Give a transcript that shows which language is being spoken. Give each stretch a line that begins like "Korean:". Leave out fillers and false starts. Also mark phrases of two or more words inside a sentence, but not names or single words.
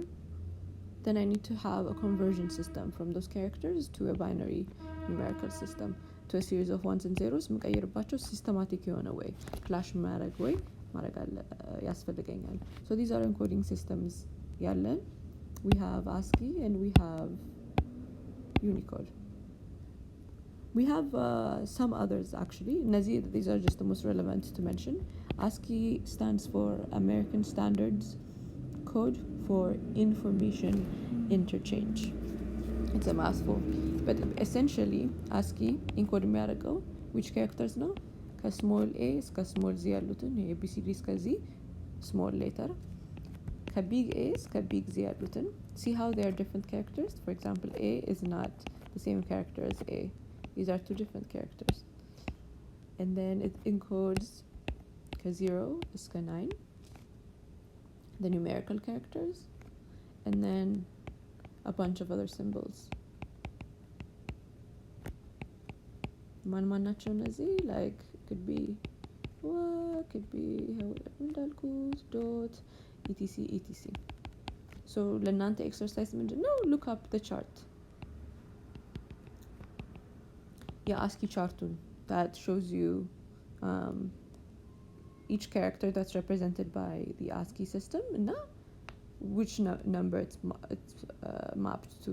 English: Then I need to have a conversion system from those characters to a binary numerical system, to a series of ones and zeros የምቀይርባቸው systematic የሆነ way clash ማድረግ way
Amharic: ማድረግ ያስፈልገኛል።
English: So these are encoding systems ያለን. We have ASCII and we have Unicode. We have some others actually. These are just the most relevant to mention. ASCII stands for American Standards Code for Information Interchange. It's a mouthful. But essentially, ASCII encode የሚያደርገው which characters ነው?
Amharic: ከስሞል a እስከ ስሞል z ያሉትን ABCD እስከ z
English: small letter.
Amharic: ከቢግ a እስከ ቢግ z ያሉትን.
English: See how they are different characters? For example, a is not the same character as a. These are two different characters. And then it encodes ከ0 እስከ 9, the numerical characters, and then a bunch of other symbols.
Amharic: ማን ናቸው እነዚህ?
English: Like could be what, could be እንዳልኩት dot etc.
Amharic: So ለእናንተ exercise ምንድነው?
English: Look up the chart. ASCII chartun that shows you each character that's represented by the ASCII system and which number it's mapped to.